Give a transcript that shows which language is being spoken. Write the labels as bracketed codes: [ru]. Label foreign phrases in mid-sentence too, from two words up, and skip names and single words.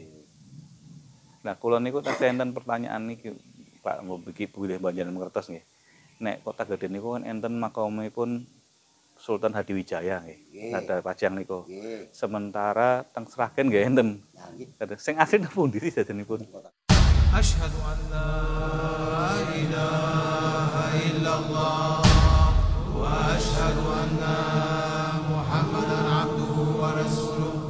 [jv] Nah, kula niku tasih enten pertanyaan niki Pak Ngobiki Budhe Banjaran Ngertos nggih. Nek Kota Gedhen niku kan enten makamipun Sultan Hadiwijaya nggih. Ada Pajang niku. Sementara teng Sragen nggih enten. Sing asli napa pundi sih dadanipun? [ar] أشهد أن لا إله إلا الله وأشهد أن محمدا عبده ورسوله.